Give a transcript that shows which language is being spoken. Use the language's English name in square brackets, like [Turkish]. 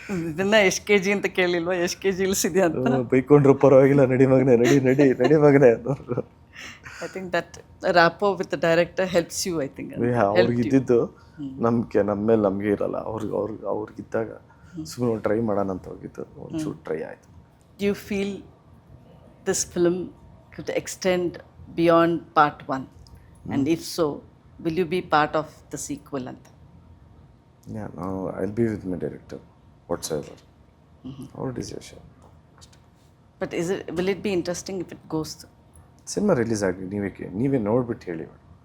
[Kannada] ಇದನ್ನ ಎಷ್ಟು K G ಅಂತ ಕೇಳಿಲ್ವಾ, ಎಷ್ಟು ಕೆ ಜಿ ಇಳಿಸಿದೆ ಅಂತ? ಬೈಕೊಂಡ್ರು ಪರವಾಗಿಲ್ಲ, ನಡಿ ಮಗನೇ ಅನ್ನೋರು. [English] I think that rapport with the director helps you, I think. [Kannada] ಅವ್ರಿಗಿದ್ದು ನಂಬಿಕೆ ನಮ್ಮ ಮೇಲೆ ನಮಗೆ ಇರಲ್ಲ. ಅವ್ರಿಗಿದ್ದಾಗ ಸುಮ್ಮನೆ ಟ್ರೈ ಮಾಡೋಣ ಅಂತ ಹೋಗಿದ್ದು, ಒಂಚೂರು ಟ್ರೈ ಆಯಿತು. [English] Do you feel this film could extend beyond part 1? And if so, will you be part of the sequel? Yeah, now I'll be with my director, whatsoever. Our decision. But will it be interesting if it goes through? [Kannada] Cinema release ಆಗಲಿ, ನೀವೇ ನೋಡ್ಬಿಟ್ಟು ಹೇಳಿ madam.